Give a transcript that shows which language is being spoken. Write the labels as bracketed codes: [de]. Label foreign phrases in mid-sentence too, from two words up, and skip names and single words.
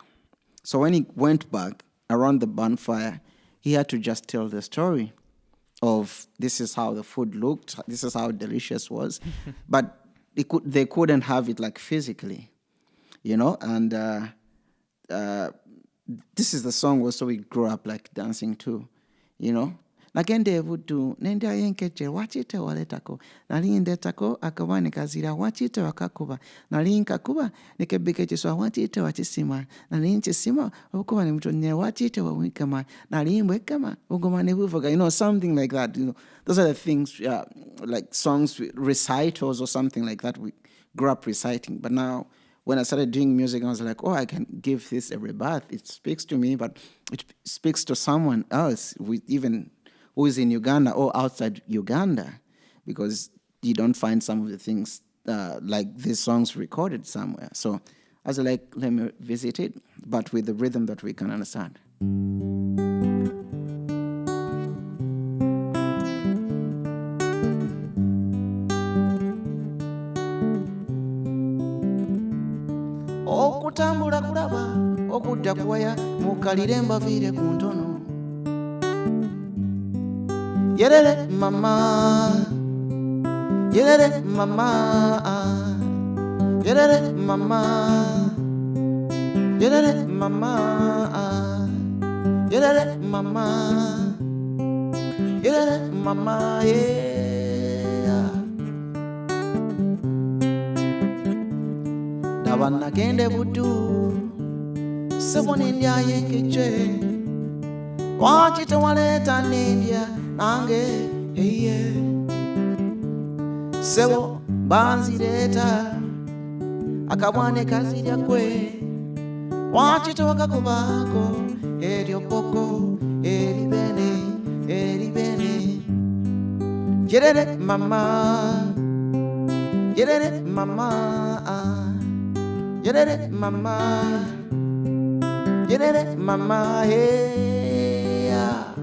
[en] So when he went back around the bonfire, he had to just tell the story of this is how the food looked, this is how delicious it was, but they couldn't have it like physically, and this is the song also we grew up like dancing to, [lg] nagende vudu nenda yenkeje wachite waletako nali ndetako akawa nikazira wachite wakakuba nali nkakuba nikebikechiswa wachite wachisima nali nchisima okuba ni mtonye wachite wawikama nali mbwekama ugoma ne buvuga, [en] something like that. Those are the things, like songs, recitals or something like that we grew up reciting. But now when I started doing music, I was like, I can give this a rebirth. It speaks to me, but it speaks to someone else, who is in Uganda or outside Uganda, because you don't find some of the things like these songs recorded somewhere. So I was like, let me visit it, but with the rhythm that we can understand. [lg] Okutambula kulaba okudda kuwaya mukalire mbaviire ku ntono yerere mama yerere mama yerere mama yerere mama yerere mama yerere mama yeah. Dabana kende budu sebone ndya yenkeche wachite waleta nindya nange eye sebo banzireta akabwane kazirya kwe wachite wakakubako eryopoko eribene yerere mama yerere mama yerere mama yerere mama hey yeah.